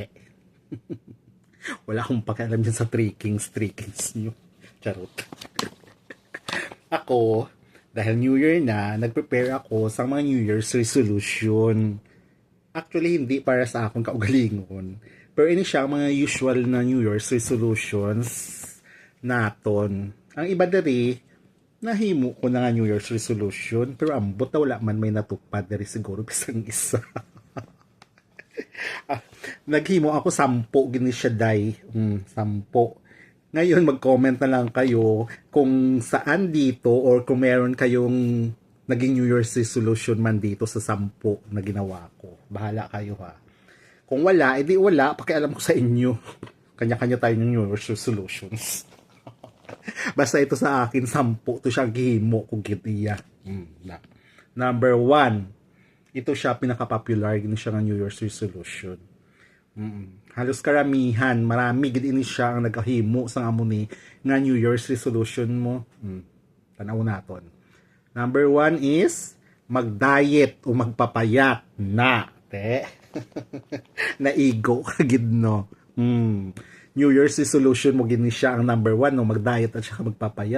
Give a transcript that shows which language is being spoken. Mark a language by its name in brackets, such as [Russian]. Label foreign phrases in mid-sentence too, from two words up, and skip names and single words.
[Filipino] Wala akong pakialam dyan sa Three Kings nyo. Charot. Ako, dahil New Year na, nag-prepare ako sa mga [English] New Year's resolution. [Hiligaynon] Actually, hindi para sa akong kaugalingon. Pero ini siya mga usual na [English] New Year's resolutions [Hiligaynon] naton. Ang iba dari, nahimo ko na nga [English] New Year's resolution. [Hiligaynon] Pero ambot na wala man may natupad dari siguro bisang isa. Naghimo ako 10 gini siya day. 10. [Filipino] Ngayon mag-comment na lang kayo kung saan dito or kung meron kayong naging [English] New Year's resolution [Filipino] man dito sa 10 na ginawa ko. Bahala kayo ha. Kung wala, edi wala. Pakialam ko sa inyo. Kanya-kanya tayo ng [English] New Year's resolutions. [Filipino] Basta ito sa akin, 10. [Hiligaynon] Ito siya gihimo kung gitiya. Number 1. [Filipino] Ito siya pinaka-popular. [Hiligaynon] Gini siya [Filipino] ng [English] New Year's resolution. [Filipino] Halos karamihan. [Hiligaynon] Marami gid ini siya ang nagahimo sa amuni nga [English] New Year's resolution [Hiligaynon] mo. Tanaw naton. [Filipino] Number 1 is mag-diet o magpapayat na. [Hiligaynon] Naigo kagid no. [English] New Year's resolution [Hiligaynon] mo gini siya ang number 1 no, [Filipino] mag-diet at saka magpapayat.